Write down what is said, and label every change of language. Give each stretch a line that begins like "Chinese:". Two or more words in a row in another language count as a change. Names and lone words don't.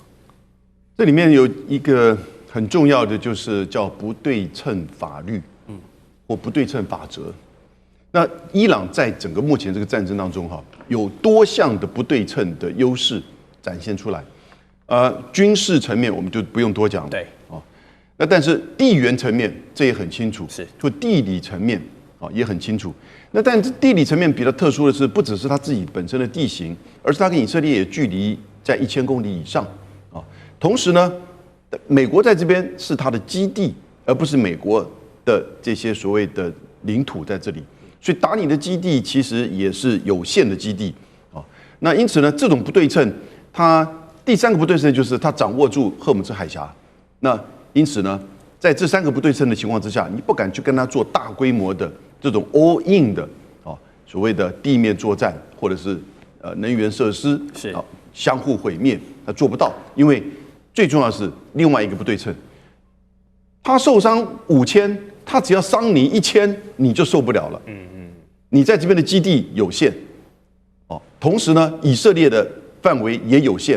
Chinese: 這裡面有一個很重要的，就是叫不對稱法律，或不對稱法則。那伊朗在整個目前這個戰爭當中，哈，有多項的不对稱的優勢展現出來，軍事層面我們就不用多講了，對，那但是地緣層面這也很清楚，是，就地理層面也很清楚。那但是地理層面比較特殊的是，不只是它自己本身的地形，而是它跟以色列也距離在1000公里以上啊。同時呢，美國在這邊是它的基地，而不是美國的這些所謂的領土在這裡，所以打你的基地其實也是有限的基地啊。那因此呢，這種不對稱，它第3個不對稱就是它掌握住荷姆斯海峽。那因此呢，在這3個不對稱的情況之下，你不敢去跟他做大規模的這種
English: all in
Chinese: 的所謂的地面作戰，或者是能源設施是相互毀滅，他做不到。因為最重要的是另外一個不對稱，他受傷5000，他只要傷你1000，你就受不了了。你在這邊的基地有限，同時呢，以色列的範圍也有限。